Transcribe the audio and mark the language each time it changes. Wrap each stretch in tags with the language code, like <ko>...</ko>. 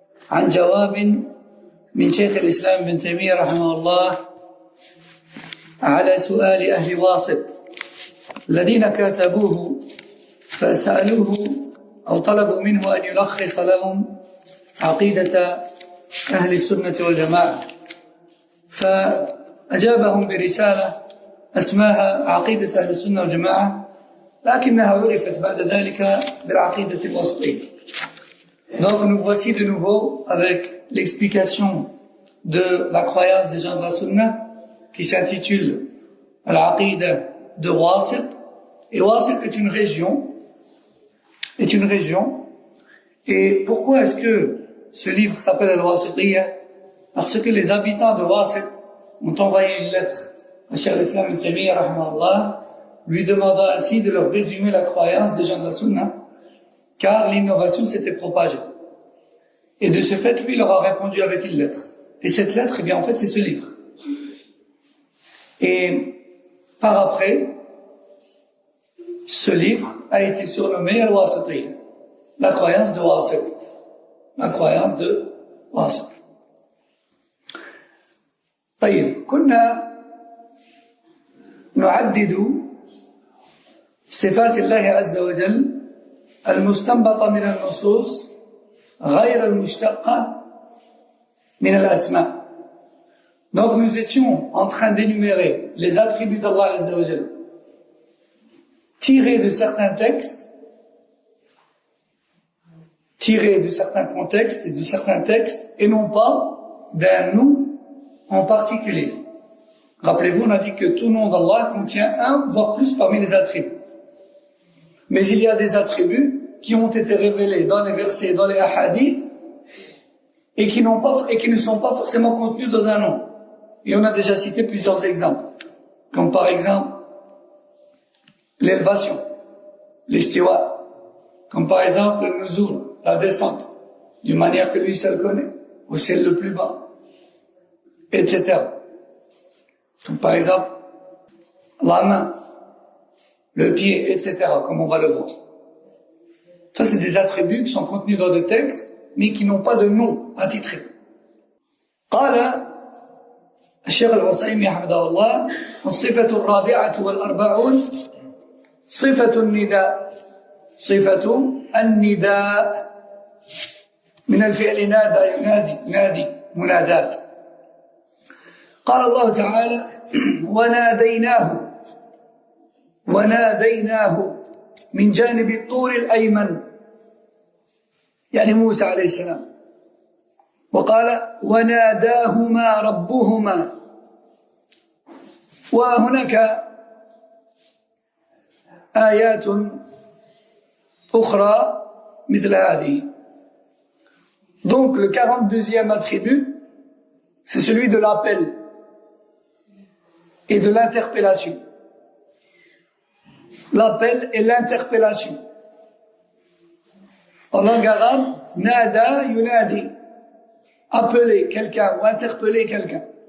<ar>عن جواب من شيخ الإسلام ابن تيمية رحمه الله على سؤال أهل واسط الذين كاتبوه فسألوه أو طلبوا منه أن يلخص لهم عقيدة أهل السنة والجماعة، فأجابهم برسالة اسمها عقيدة أهل السنة والجماعة، لكنها عرفت بعد ذلك بالعقيدة الواسطية.</ar> <fr>Donc nous voici de nouveau avec l'explication de la croyance des gens de la Sunna qui s'intitule Al-Aqida de Wasit. Et Wasit est une région. Et pourquoi est-ce que ce livre s'appelle Al-Wasitiyya? Parce que les habitants de Wasit ont envoyé une lettre à Cheikh al-Islam ibn Taymiyyah rahimahullah, lui demandant ainsi de leur résumer la croyance des gens de la Sunna, car l'innovation s'était propagée. Et de ce fait, lui, il leur a répondu avec une lettre. Et cette lettre, eh bien, en fait, c'est ce livre. Et par après, ce livre a été surnommé Al-Wasitiyya, la croyance de Wasit. La croyance de Wasit.</fr> <ar>طيب، كنا نعدد صفات الله عز وجل المستنبطة من النصوص غير المشتقة من الأسماء.</ar> <fr>Donc nous étions en train d'énumérer les attributs d'Allah Azza wa Jal tirés de certains textes, tirés de certains contextes et de certains textes, et non pas d'un nom en particulier. Rappelez-vous, on a dit que tout nom d'Allah contient un, voire plus parmi les attributs. Mais il y a des attributs qui ont été révélés dans les versets, dans les hadiths, et qui ne sont pas forcément contenus dans un nom. Et on a déjà cité plusieurs exemples. Comme par exemple, l'élévation, l'istiwa. Comme par exemple, le nuzul, la descente, d'une manière que lui seul connaît, au ciel le plus bas, etc. Comme par exemple, la main, le pied, etc., comme on va le voir. Ça, c'est des attributs qui sont contenus dans des textes, mais qui n'ont pas de nom attitré.</fr> <ar>قال الشيخ العثيمين حفظه الله: الصفة الرابعة والأربعون صفة النداء. صفة النداء من الفعل نادى ينادي منادات. قال الله تعالى: وناديناه وناديناه من جانب الطور الأيمن يعني موسى عليه السلام وقال وناداهما ربهما وهناك آيات أخرى مثل هذه.</ar> <fr>Donc le 42e attribut, c'est celui de l'appel et de l'interpellation. L'appel et l'interpellation. En langue arabe,</fr> <ar>nada yunadi,</ar> <fr>appeler quelqu'un ou interpeller quelqu'un.</fr>